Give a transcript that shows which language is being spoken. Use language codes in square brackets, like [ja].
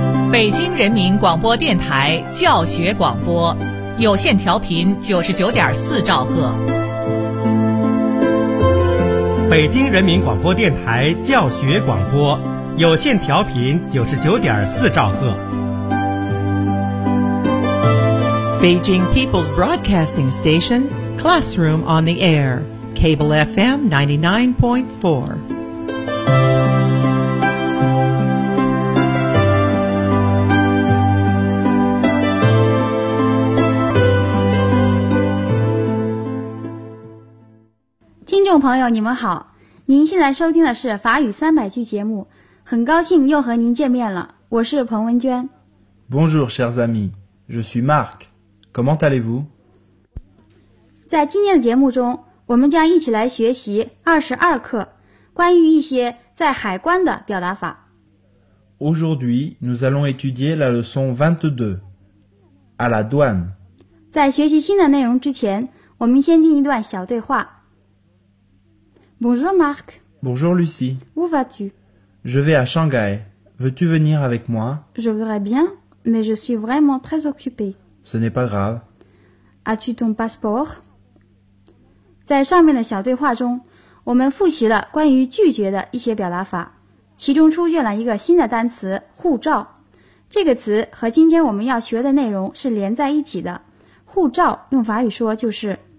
[zh] 北京人民广播电台教学广播，有线调频99.4兆赫。北京人民广播电台教学广播，有线调频99.4兆赫。 [en] Beijing People's Broadcasting Station, Classroom on the Air, Cable FM 99.4. [zh] 听众朋友你们好，您现在收听的是法语三百句节目，很高兴又和您见面了，我是彭文娟。 [fr] Bonjour chers amis, je suis Marc, comment allez-vous? [zh] 在今天的节目中，我们将一起来学习22课，关于一些在海关的表达法。 [fr] Aujourd'hui, nous allons étudier la leçon 22, à la douane. [zh] 在学习新的内容之前，我们先听一段小对话。 [fr] Bonjour Marc. Bonjour Lucie. Où vas-tu? Je vais à Shanghai. Veux-tu venir avec moi? Je voudrais bien, mais je suis vraiment très occupée. Ce n'est pas grave. As-tu ton passeport? [zh] 在上面的小对话中，我们复习了关于拒绝的一些表达法，其中出现了一个新的单词“护照”。这个词和今天我们要学的内容是连在一起的。护照用法语说就是